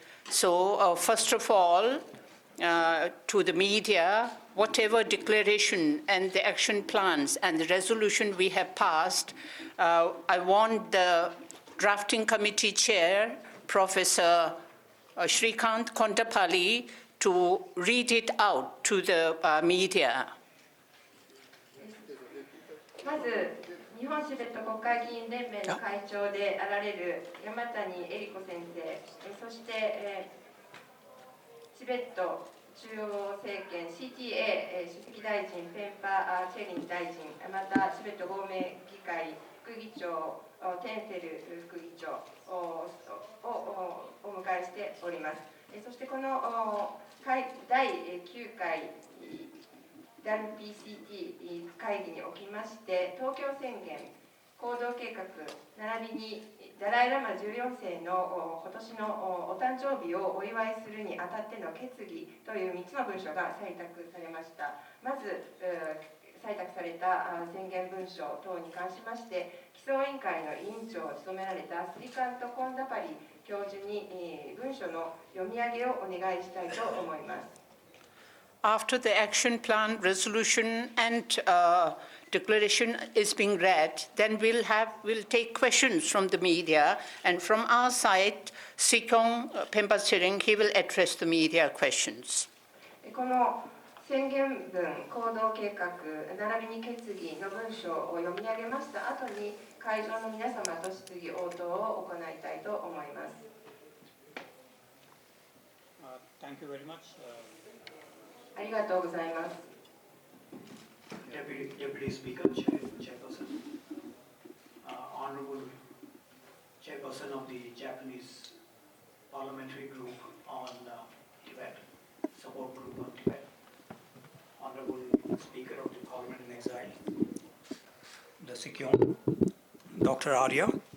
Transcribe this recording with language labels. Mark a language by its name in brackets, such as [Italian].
[English] So first of all, to the media, whatever declaration and the action plans and the resolution we have passed, I want the drafting committee chair, Professor Shrikant Kontapalli, to read it out to the media. [Japanese] まず、日本チベット国会議員連盟の会長であられる山谷恵理子先生、そして、チベット中央政権 CTA 首席大臣ペンパ・チェリン大臣、またチベット合盟議会副議長テンセル副議長をお迎えしております。そしてこの第9回WPCT 会議におきまして、東京宣言、行動計画、並びにダライ・ラマ14世の今年のお誕生日をお祝いするにあたっての決議という3つの文書が採択されました。まず、採択された宣言文書等に関しまして、基礎委員会の委員長を務められたスリカント・コンダパリ教授に文書の読み上げをお願いしたいと思います。 [English] After the action plan, resolution, and declaration is being read, then we'll take questions from the media, and from our side, Sikyong Pemba Tsering, he will address the media questions. [Japanese] この宣言文、行動計画、並びに決議の文書を読み上げました後に、会場の皆様と質疑応答を行いたいと思います。 [English] Thank you very much. [Japanese] ありがとうございます。 [English] Deputy Speaker, Chairperson, Honorable Chairperson of the Japanese Parliamentary Group on Tibet, Support Group on Tibet, Honorable Speaker of the Parliament in Exile, the Sikyon, Dr. Arya.